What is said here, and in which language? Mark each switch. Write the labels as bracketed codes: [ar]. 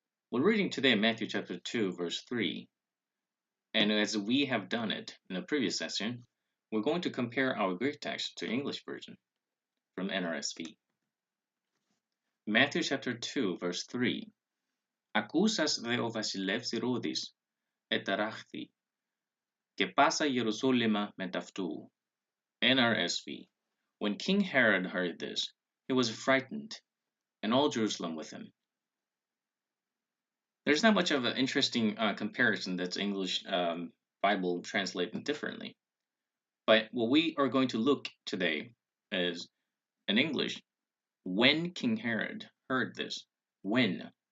[en] We're reading today Matthew chapter 2, verse 3. And as we have done it in a previous session, we're going to compare our Greek text to English version from NRSV. Matthew chapter 2, verse 3. [el] Ακούσας δε ο βασιλεύς Ηρώδης εταράχθη και πάσα Ιερουσάλημα μετ' αυτού. [en] NRSV. When King Herod heard this, he was frightened, and all Jerusalem with him. There's not much of an interesting comparison that's English Bible translated differently. But what we are going to look today is, in English, when King Herod heard this. When?